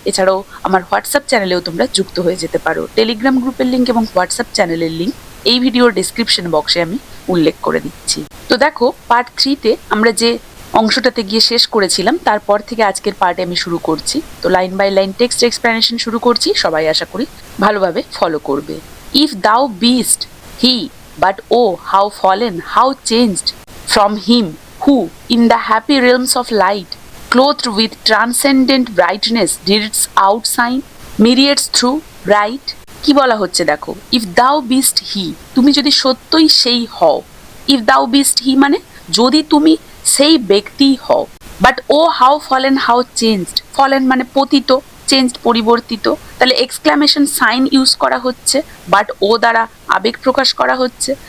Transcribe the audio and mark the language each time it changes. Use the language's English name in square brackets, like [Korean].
[Bangla] এছাড়াও আমার হোয়াটসঅ্যাপ চ্যানেলেও তোমরা যুক্ত হয়ে যেতে পারো। টেলিগ্রাম গ্রুপের লিঙ্ক এবং হোয়াটসঅ্যাপ চ্যানেলের লিঙ্ক এই ভিডিওর ডেসক্রিপশন বক্সে আমি উল্লেখ করে দিচ্ছি। তো দেখো, পার্ট 3-তে আমরা যে অংশটাতে গিয়ে শেষ করেছিলাম, তারপর থেকে আজকের পার্টে আমি শুরু করছি। তো line by line text explanation শুরু করছি, সবাই আশা করি ভালোভাবে ফলো করবে। [English] If thou beest he, but O how fallen, how changed from him who in the happy realms of light, clothed with transcendent brightness, did its outshine myriads through bright। [Bangla] কি বলা হচ্ছে দেখো, ইফ দাও বিস্ট হি, তুমি যদি সত্যই সেই হও। ইফ দাও বিস্ট হি মানে যদি তুমি সেই ব্যক্তি হও। But O how fallen, how changed, fallen মানে পতিত, চেঞ্জড পরিবর্তিত। তাহলে এক্সক্লামেশন সাইন ইউজ করা হচ্ছে, বাট ও দ্বারা আবেগ প্রকাশ করা হচ্ছে।